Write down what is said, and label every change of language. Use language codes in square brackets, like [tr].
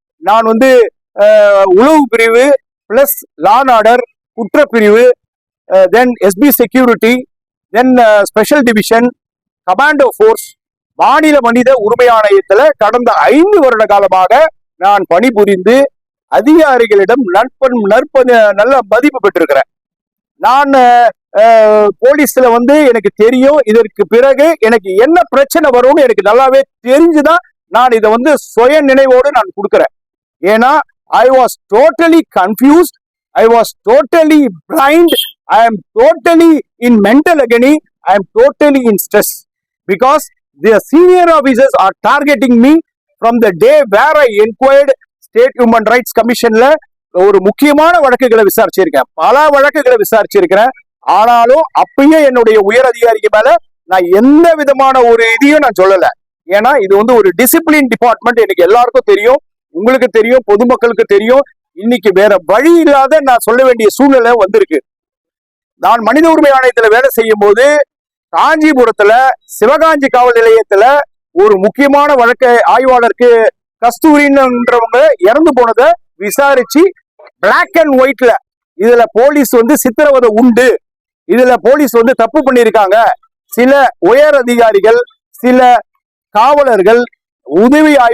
[ta] நான் உளவு பிரிவு பிளஸ் லா அண்ட் ஆர்டர், குற்றப்பிரிவு, தென் எஸ்பி செக்யூரிட்டி, தென் ஸ்பெஷல் டிவிஷன், கமாண்டோ ஃபோர்ஸ், மாநில மனித உரிமை ஆணையத்துல கடந்த 5 வருட காலமாக நான் பணிபுரிந்து அதிகாரிகளிடம் நல்ல மதிப்பு பெற்றிருக்கிறேன். நான் போலீஸ்ல எனக்கு தெரியும், இதற்கு பிறகு எனக்கு என்ன பிரச்சனை வரும்னு எனக்கு நல்லாவே தெரிஞ்சுதான் நான் இதை சுய நினைவோடு நான் கொடுக்கிறேன். [en] ஏன்னா I was totally confused, I was totally blind, I am totally in mental agony, I am totally in stress because the senior officers are targeting me from the day where I inquired State Human Rights Commissionல [ta] ஒரு முக்கியமான வழக்குகளை விசாரிச்சிருக்கேன், பல வழக்குகளை விசாரிச்சிருக்கிறேன். ஆனாலும் அப்பயே என்னுடைய உயர் அதிகாரிக்கு மேல நான் எந்த விதமான ஒரு இதையும் நான் சொல்லல. ஏன்னா இது ஒரு டிசிப்ளின் டிபார்ட்மெண்ட், எனக்கு எல்லாருக்கும் தெரியும், உங்களுக்கு தெரியும், பொதுமக்களுக்கு தெரியும். இன்னைக்கு வேற வழி இல்லாத நான் சொல்ல வேண்டிய சூழ்நிலை வந்திருக்கு. நான் மனித உரிமை ஆணையத்துல வேலை செய்யும் போது காஞ்சிபுரத்துல சிவகாஞ்சி காவல் நிலையத்துல ஒரு முக்கியமான வழக்கை ஆய்வாளருக்கு கஸ்தூரின்றவங்க இறந்து போனதை விசாரிச்சு பிளாக் அண்ட் ஒயிட்ல இதுல போலீஸ் சித்திரவதை உண்டு, இதுல போலீஸ் தப்பு பண்ணியிருக்காங்க, சில உயர் அதிகாரிகள், சில காவலர்கள், உதவி